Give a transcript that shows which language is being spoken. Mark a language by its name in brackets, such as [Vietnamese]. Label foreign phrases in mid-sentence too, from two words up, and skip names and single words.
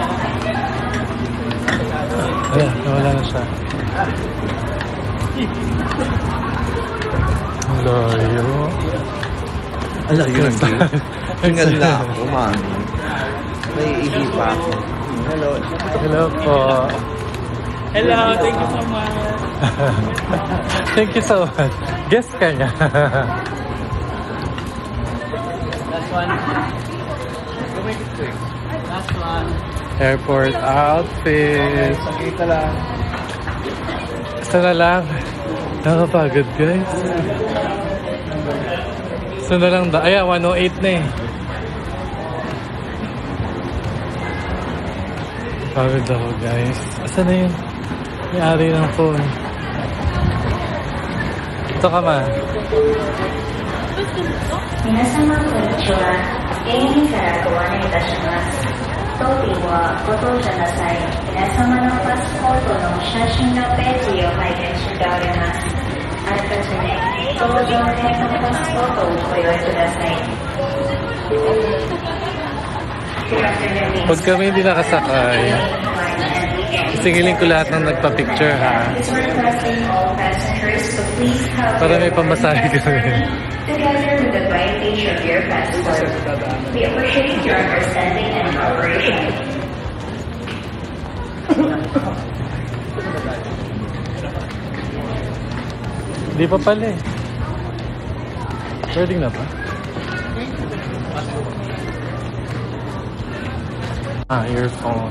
[Filipino] Ayan, nawala na siya. Ang layo. Ang layo ng view. Hingal na ako, mami. Naiihi pa ako. Hello. Hello po. [English] Hello, thank you so much. Thank you so much. [Filipino] Guess ka niya. [English] Last one. Go make it quick. Last one. Airport outfit. [Filipino] Sakita lang. Isa na lang. Nakapagod guys. Isa na lang. Ayan, 108 na eh. Pagod ako guys. Asan na yun? May-ari ng phone. Ito ka ma. [Japanese] 皆様こんにちは。ANA からご案内いたします。当便はご搭乗の際、皆様のパスポートの写真のページを拝見しております。あらかじめ搭乗でのパスポートをご用意ください。 [Filipino] Pag kami hindi nakasakay, singilin ko lahat ng nagpa-picture ha. Para may pamasahe kami. [English] Together with the right page of your passport, we appreciate your understanding and cooperation. [Filipino] Hindi pa pala eh. Pwedeng na ba? Earphone.